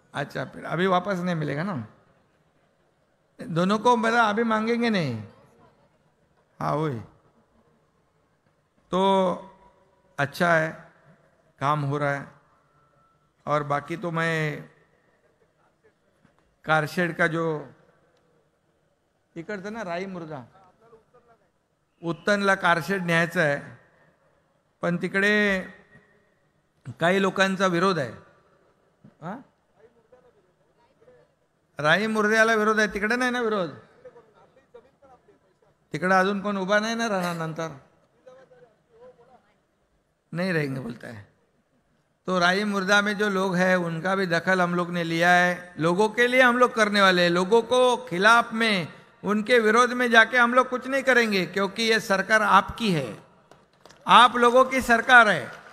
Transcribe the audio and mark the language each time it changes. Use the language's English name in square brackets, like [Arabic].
[Hindi] अच्छा, फिर अभी वापस नहीं मिलेगा ना दोनों को, मेरा अभी मांगेंगे नहीं। हाँ वही तो अच्छा है, काम हो रहा है। और बाकी तो मैं [Marathi] कारशेड का जो इकडचं ना राई मुर्गा उत्तनला कारशेड न्यायचं आहे, पण तिकडे काही लोकांचा विरोध आहे. हा, राई मुर्द्याला विरोध आहे, तिकडे नाही ना विरोध. तिकडे अजून कोण उभा नाही ना राहणार, नंतर [Hindi] नहीं रहेंगे बोलता है. तो राई मुर्दा में जो लोग हैं उनका भी दखल हम लोग ने लिया है. लोगों के लिए हम लोग करने वाले हैं. लोगों को खिलाफ में, उनके विरोध में जाके हम लोग कुछ नहीं करेंगे, क्योंकि ये सरकार आपकी है, आप लोगों की सरकार है.